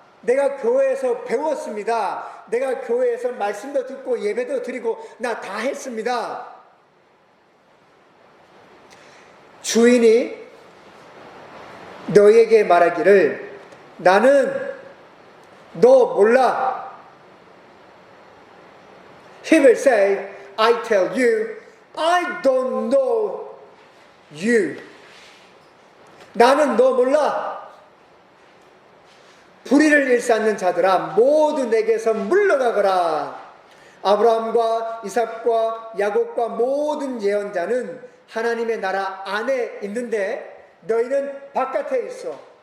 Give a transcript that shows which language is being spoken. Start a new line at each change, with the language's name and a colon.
Korean: 내가 교회에서 배웠습니다. 내가 교회에서 말씀도 듣고 예배도 드리고 나 다 했습니다. 주인이 너에게 말하기를 나는 너 몰라.
English: He will say, I tell you, I don't know you.
Korean: 나는 너 몰라. 불의를 일삼는 자들아 모두 내게서 물러가거라. 아브라함과 이삭과 야곱과 모든 예언자는 하나님의 나라 안에 있는데 너희는 바깥에 있어.